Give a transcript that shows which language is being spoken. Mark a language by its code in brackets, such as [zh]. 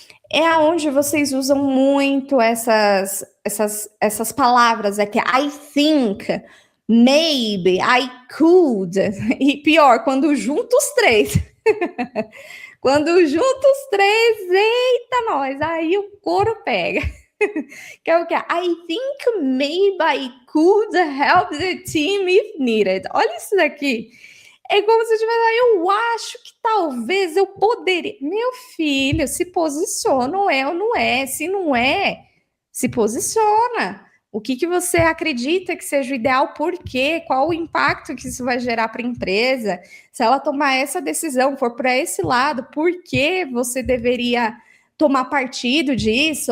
[pt] É aonde vocês usam muito essas palavras aqui, [en] I think, maybe, I could, [pt] e pior, quando junta os três. Quando junta os três, eita nós, aí o couro pega. Que é o que? [en] I think maybe I could help the team if needed. [pt] Olha isso daqui. É como se eu tivesse, eu acho que talvez eu poderia. Meu filho, se posiciona, ou é ou não é. Se não é, se posiciona. O que você acredita que seja o ideal? Por quê? Qual o impacto que isso vai gerar para a empresa? Se ela tomar essa decisão, for para esse lado, por que você deveria tomar partido disso?